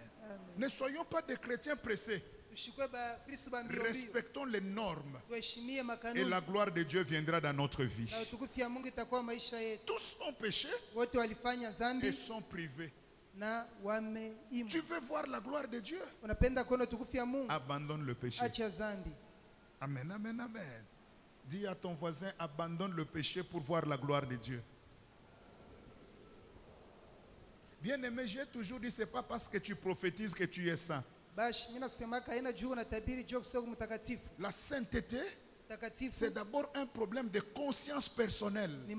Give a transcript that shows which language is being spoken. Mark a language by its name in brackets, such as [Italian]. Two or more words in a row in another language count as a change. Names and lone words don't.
[French] Ne soyons pas des chrétiens pressés. Respectons les normes et la gloire de Dieu viendra dans notre vie. Tous ont péché et sont privés [Swahili] na wameimwa. [French] Tu veux voir la gloire de Dieu? [Swahili] Unapenda kuona utukufu ya Mungu? [French] Abandonne le péché. [Swahili] Acha dhambi. [French] Amen, amen, amen. Dis à ton voisin, abandonne le péché pour voir la gloire de Dieu. Bien aimé, j'ai toujours dit, ce n'est pas parce que tu prophétises que tu es saint. La sainteté, c'est d'abord un problème de conscience personnelle.